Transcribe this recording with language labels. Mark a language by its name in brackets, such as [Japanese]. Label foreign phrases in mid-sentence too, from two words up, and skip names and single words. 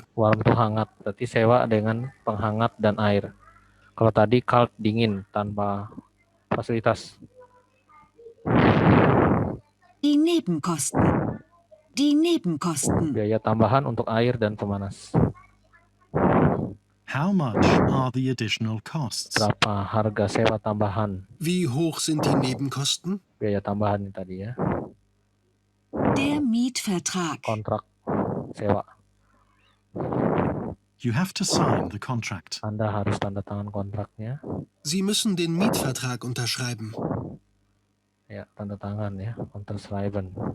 [Indonesian] Warm itu hangat, berarti sewa dengan penghangat dan air. Kalau tadi kalt dingin tanpa fasilitas. [German] Die Nebenkosten. Die Nebenkosten. [Indonesian] Biaya tambahan untuk air dan pemanas. [English] How much are the additional costs? [Indonesian] Berapa harga sewa tambahan? [German] Wie hoch sind die Nebenkosten? [Indonesian] Biaya tambahan ini tadi ya. [German] Der Mietvertrag. [Indonesian] Kontrak sewa. [English] You have to sign the contract. [Indonesian] Anda harus tanda tangan kontraknya. [German] Sie müssen den Mietvertrag unterschreiben. [Indonesian] Ya, tanda tangan ya. [German] Unterschreiben.